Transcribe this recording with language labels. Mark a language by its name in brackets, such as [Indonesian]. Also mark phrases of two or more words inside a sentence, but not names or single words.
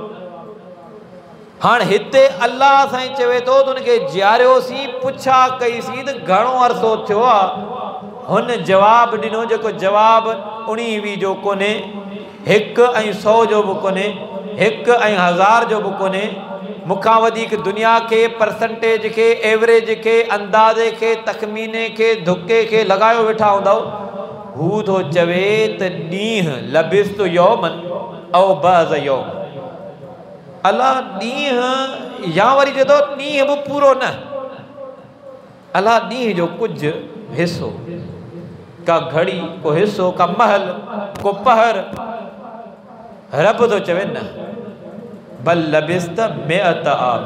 [Sindhi] हाणे हिते अल्लाह साईं चवे थो त उनखे जियारियोसीं पुछा कईसीं त घणो अरसो थियो आहे। हुन जवाब ॾिनो जेको जवाब 19-20 जो कोन्हे, 1 ऐं 100 जो बि कोन्हे, 1 ऐं 1000 जो बि कोन्हे। मूंखां वधीक दुनिया के परसेंटेज के एवरेज के अंदाज़े के तखमीने के धुके के लॻायो वेठा हूंदव। हू थो चवे त ॾींहुं [Arabic] لبثت يوما أو بعض يوم. [Sindhi] अल्लाह ॾींहुं या वरी चए थो ॾींहुं बि पूरो न, अल्लाह ॾींहुं जो कुझु हिसो, का घड़ी को हिसो, का महल को पहर। रब तो चवे न [Arabic] بل لبثت مائة عام.